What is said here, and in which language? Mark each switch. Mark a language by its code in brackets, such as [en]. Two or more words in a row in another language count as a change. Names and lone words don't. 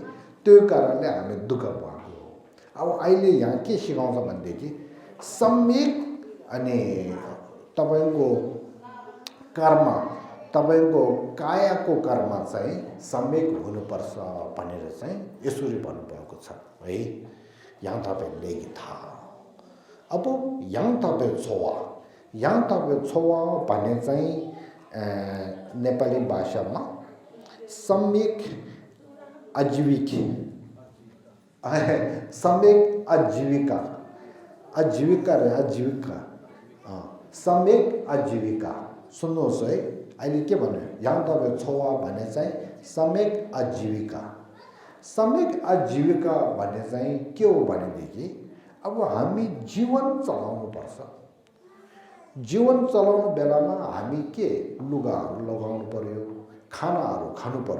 [ne] त्यो कारणले हामी दुःख भएको हो। अब अहिले यहाँ के सिकाउँछ भनेदेखि सम्यक अनि तपाईँको कर्म, तपाईँको कायाको कर्म चाहिँ सम्यक हुनुपर्छ भनेर चाहिँ यसरी भन्नुभएको छ है। यहाँ तपाईँले थाहा अब यहाँ तपाईँ छोवा भन्ने चाहिँ नेपाली भाषामा सम्यक आजीविका सम्यक आजीविका सुन्नुहोस् है। अहिले के भन्यो, यहाँ तपाईँ छोवा भने चाहिँ सम्यक आजीविका भन्ने चाहिँ के हो भनेदेखि अब हामी जीवन चलाउनुपर्छ। जीवन चलाउनु बेलामा हामी के लुगाहरू लगाउनु पर्यो, खानाहरू खानु पर्यो।